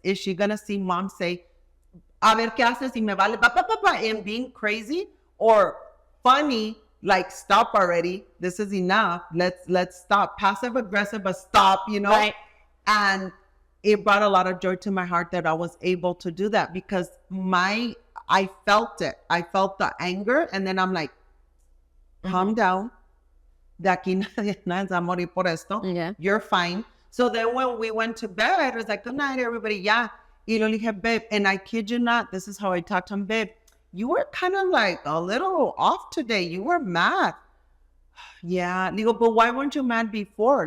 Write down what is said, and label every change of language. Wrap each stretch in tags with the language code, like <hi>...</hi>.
<en>Is she going to see mom say,</en> <es>a ver qué haces y me vale,</es> <en>and being crazy, or funny, like, stop already. This is enough. Let's stop. Passive aggressive, but stop, you know? Right. And it brought a lot of joy to my heart that I was able to do that because I felt it. I felt the anger. And then I'm like, calm down.</en> <es>De aquí nadie se va a morir por esto.</es> <en>Yeah. You're fine. So then when we went to bed, it was like, good night, everybody. Yeah.</en> <es>Y lo dije,</es> <en>babe, and I kid you not, this is how I talked to him, babe. You were kind of like a little off today. You were mad. Yeah.</en> <es>Digo,</es> <en>but why weren't you mad before?</en>